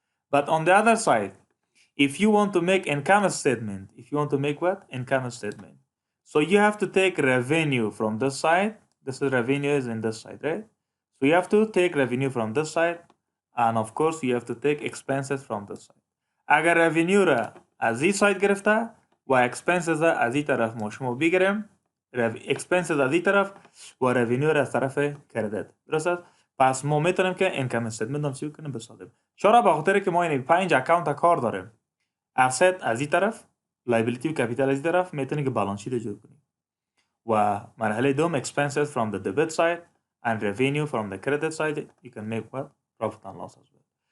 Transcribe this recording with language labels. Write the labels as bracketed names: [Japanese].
[English] But on the other side, if you want to make income statement, income statement. So you have to take revenue from this side. This is revenue is in this side, right? So you have to take revenue from this side and of course you have to take expenses from this side. [Persian] اگر revenue را از این سایت گرفته و expenses را از این طرف ما شما بگیریم، expenses از این طرف و revenue را از طرف کردید. درست است؟ پس ما میتونیم که income statement هم چی کنیم بسازیم. چرا؟ به خاطر که ما این 5 اکانت کار داریم. asset از این طرف، liability و capital از این طرف میتونیم که بالانس شیت جور کنیم. و مرحله دوم [English] expenses from the debit side and revenue from the credit side. You can make what? Profit and loss as well.